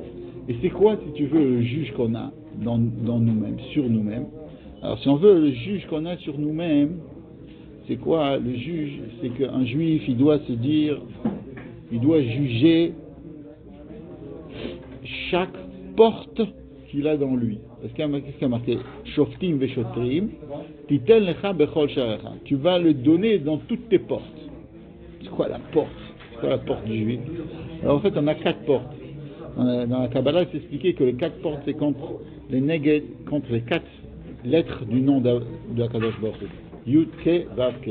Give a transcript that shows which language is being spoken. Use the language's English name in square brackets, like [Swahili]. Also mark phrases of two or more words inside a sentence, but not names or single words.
[French] Et c'est quoi, si tu veux, le juge qu'on a dans nous-mêmes, sur nous-mêmes? Alors si on veut le juge qu'on a sur nous-mêmes, c'est quoi le juge? C'est qu'un juif, il doit se dire, il doit juger chaque porte qu'il a dans lui. Parce qu'est-ce qu'il y a marqué? [Hebrew] שופטים ושוטרים תתן לך בכל שעריך. [French] Tu vas le donner dans toutes tes portes. C'est quoi la porte? C'est quoi la porte du juif? Alors en fait, on a 4 portes. Dans la Kabbalah, c'est expliqué que les 4 portes, c'est contre les neged, contre les 4 lettres du nom de Akadosh Baruch Hu. Yud, Ke, Vav, Ke.